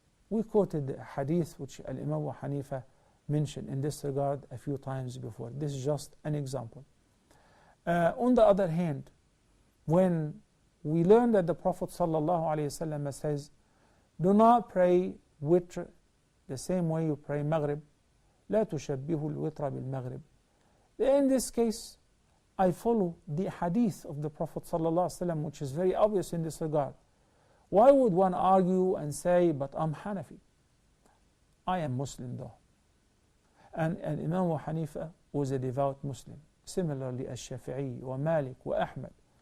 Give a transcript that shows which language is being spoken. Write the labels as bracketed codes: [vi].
[en] We quoted the hadith which Al-Imam Abu Hanifa mentioned in this regard a few times before. This is just an example. On the other hand, when we learn that the Prophet ﷺ says, do not pray witr the same way you pray Maghrib. [ar] لا تشبهوا الوتر بالمغرب. [en] In this case, I follow the hadith of the Prophet ﷺ, which is very obvious in this regard. Why would one argue and say, but I'm Hanafi? I am Muslim though. And Imam Abu Hanifa was a devout Muslim. Similarly as Shafi'i, wa Malik, wa Ahmad.